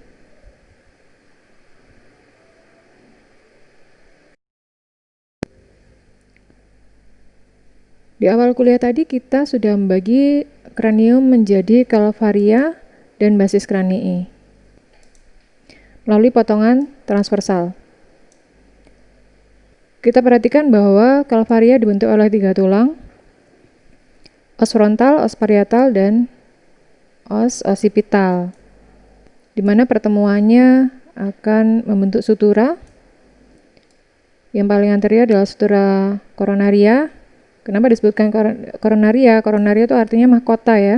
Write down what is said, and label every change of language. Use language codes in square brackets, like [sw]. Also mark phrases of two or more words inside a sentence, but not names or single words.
[id] Di awal kuliah tadi kita sudah membagi kranium menjadi calvaria dan basis kranii melalui potongan transversal. Kita perhatikan bahwa calvaria dibentuk oleh 3 tulang, os frontal, os parietal, dan os occipital, di mana pertemuannya akan membentuk sutura. Yang paling anterior adalah sutura koronaria. Kenapa disebutkan koronaria? Koronaria itu artinya mahkota ya.